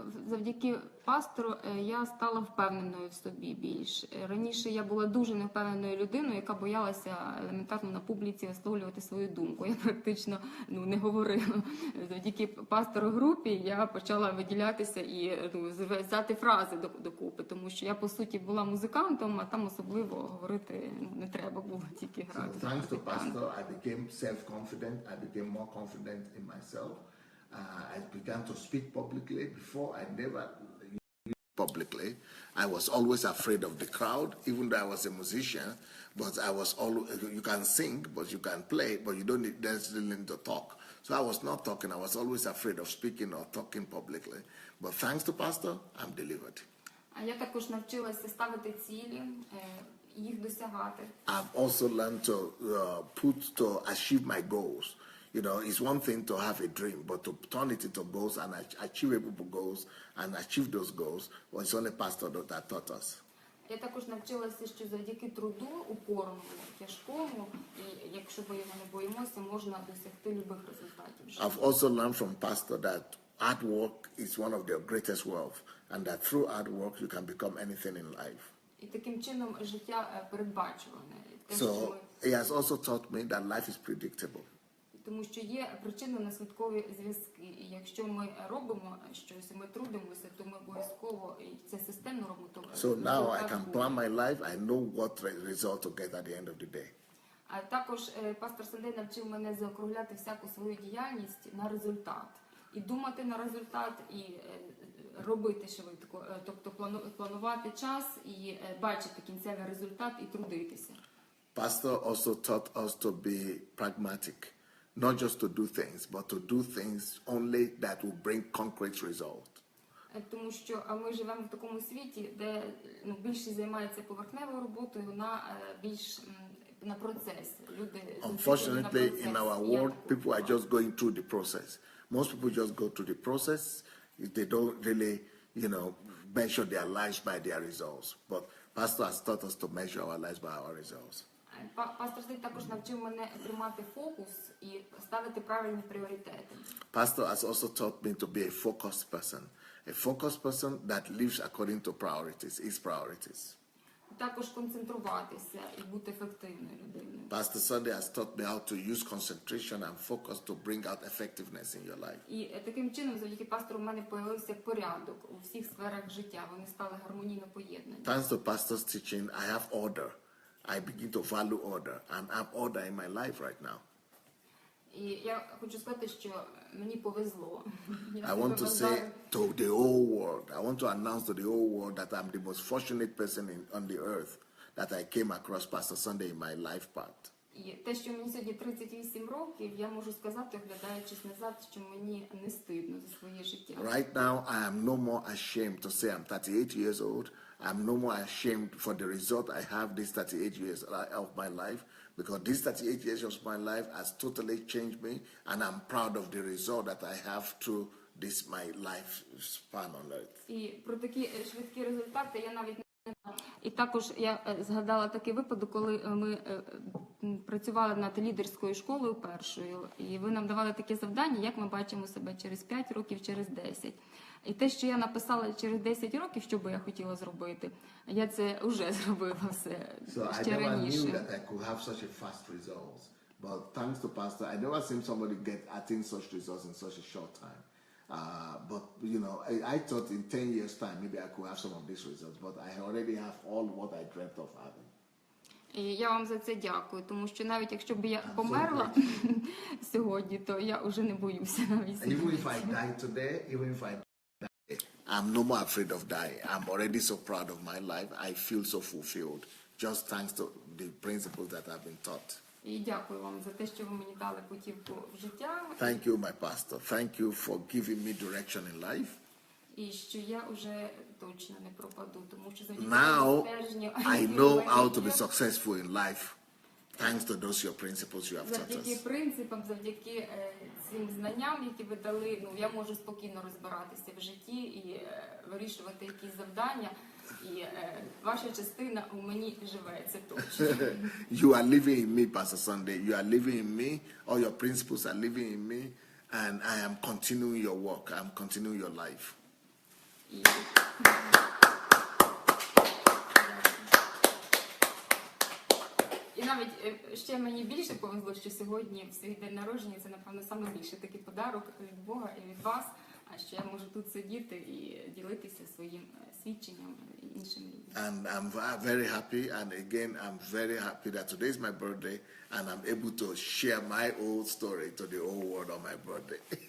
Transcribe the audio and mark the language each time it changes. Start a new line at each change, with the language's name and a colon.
Ukrainian: завдяки пастору я стала впевненою в собі більш. Раніше я була дуже невпевненою людиною, яка боялася елементарно на публіці висловлювати свою думку. Я практично не говорила. Завдяки пастору групі я почала виділятися і взяти фрази докупи, тому що я, по суті, була музикантом, а там особливо говорити не треба було, тільки грати.
English: So thanks to pastor, I became self-confident. I became more confident in myself. I began to speak publicly. Before, I never used publicly. I was always afraid of the crowd, even though I was a musician. But I was always, you can sing, but you can play, but you don't necessarily need to talk. So I was not talking. I was always afraid of speaking or talking publicly. But thanks to pastor, I'm delivered.
Ukrainian: Я також навчилася ставити цілі, їх досягати.
English: I've also learned to achieve my goals. You know, it's one thing to have a dream, but to turn it into goals and achievable goals and achieve those goals, well, it's only pastor that taught us.
Ukrainian: Я також навчилася, що завдяки труду, упорному, тяжкому, і якщо ми його не боїмося, можна досягти любих результатів.
English: I've also learned from pastor that hard work is one of the greatest wealth, and that through hard work you can become anything in life.
Ukrainian: І таким чином життя передбачуване.
English: So he has also taught me that life is predictable.
Ukrainian: Тому що є причинно-наслідкові зв'язки. І якщо ми робимо щось, ми трудимося, то ми обов'язково і це системно робимо.
English: So now I can plan my life. I know what result to get at the end of the day.
Ukrainian: А також пастор Сандей навчив мене заокругляти всяку свою діяльність на результат. І думати на результат, і робити швидко. Тобто планувати час і бачити кінцевий результат і трудитися.
English: Pastor also taught us to be pragmatic. Not just to do things, but to do things only that will bring concrete result.
Ukrainian: Тому що ми живемо в такому світі, де більшість займається поверхневою роботою, вона більш на процес. Люди
English: Unfortunately, in our world, people are just going through the process. Most people just go through the process. They don't really, measure their lives by their results. But Pastor has taught us to measure our lives by our results.
Ukrainian: Пастор Сандей також навчив мене тримати фокус і ставити правильні пріоритети.
English: Pastor has also taught me to be a focused person. A focused person that lives according to priorities, his priorities.
Ukrainian: Також концентруватися і бути ефективною людиною.
English: Pastor Sandey has taught me how to use concentration and focus to bring out effectiveness in your life.
Ukrainian: І таким чином, завдяки пастору, в мене появився порядок у всіх сферах життя. Вони стали гармонійно поєднані.
English: Thanks to pastor's teaching, I have order. I begin to value order, and I have order in my life right now.
Ukrainian: І я хочу сказати, що мені повезло.
English: I want to say to the whole world, I want to announce to the whole world that I'm the most fortunate person on the earth that I came across Pastor Sandey in my life path.
Ukrainian: І те, що мені сьогодні 38 років, я можу сказати, оглядаючись назад, що мені не стидно за своє життя.
English: Right now, I am no more ashamed to say I'm 38 years old. I'm no more ashamed for the result I have this 38 years of my life, because this 38 years of my life has totally changed me, and I'm proud of the result that I have through this my life span on earth.
Ukrainian: І про такі швидкі результати я навіть не знаю. І також я згадала такий випадок, коли ми працювали над лідерською школою першою, і ви нам давали таке завдання, як ми бачимо себе через 5 років, через 10. І те, що я написала через 10 років, що би я хотіла зробити, я це вже зробила все ще раніше.
English: So I never knew that I could have such a fast results. But thanks to Pastor, I never seen somebody attain such results in such a short time. But, I thought in 10 years' time, maybe I could have some of these results. But I already have all what I dreamt of having.
Ukrainian: І я вам за це дякую, тому що навіть якщо б я померла сьогодні, то я вже не боюся навіть.
English: Even if I die today, even if I I'm no more afraid of dying. I'm already so proud of my life. I feel so fulfilled, just thanks to the principles that I've been taught.
Ukrainian: І дякую вам за те, що ви мені дали путівку в життя.
English: Thank you, my pastor. Thank you for giving me direction in life.
Ukrainian: І що я вже точно не пропаду, тому що завдяки
English: Now
Ukrainian: стеженню,
English: I know how to be successful in life. Thanks to those your principles you have taught
Ukrainian: завдяки
English: us.
Ukrainian: принципам, завдяки цим знанням, які ви дали, я можу спокійно розбиратися в житті і вирішувати якісь завдання. І ваша частина у мені живе, це точно.
English: You are living in me, Pastor Sandey. You are living in me. All your principles are living in me. And I am continuing your work. I am continuing your life.
Ukrainian: І навіть ще мені більше повезло, що сьогодні в свій день народження це, напевно, саме більше такий подарок від Бога і від вас, а що я можу тут сидіти і ділитися своїм свідченням іншим людям.
English: And I'm very happy, and again, I'm very happy that today is my birthday, and I'm able to share my old story to the whole world on my birthday.